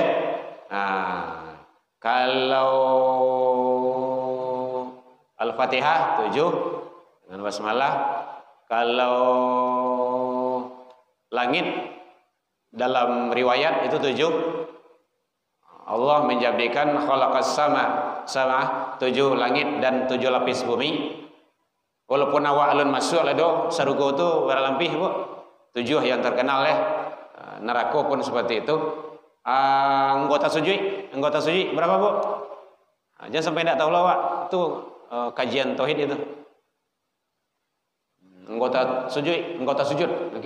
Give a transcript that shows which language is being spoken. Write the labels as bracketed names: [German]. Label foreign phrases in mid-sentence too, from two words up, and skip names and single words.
[Indonesian] Nah, kalau Al-Fatihah 7 dengan basmalah. Kalau langit dalam riwayat itu 7. Allah menjadikan [Arabic] khalaqas sama [Indonesian] 7 langit dan 7 lapis bumi. [Minangkabau] Walaupun awak alun masuk lado sarugo itu berlampih, Bu. [Indonesian] 7 yang terkenal ya. Neraka pun seperti itu. Anggota sujud berapa, Bu? Jangan sampai tidak tahu lah, Pak. Itu kajian tauhid itu. Anggota sujud.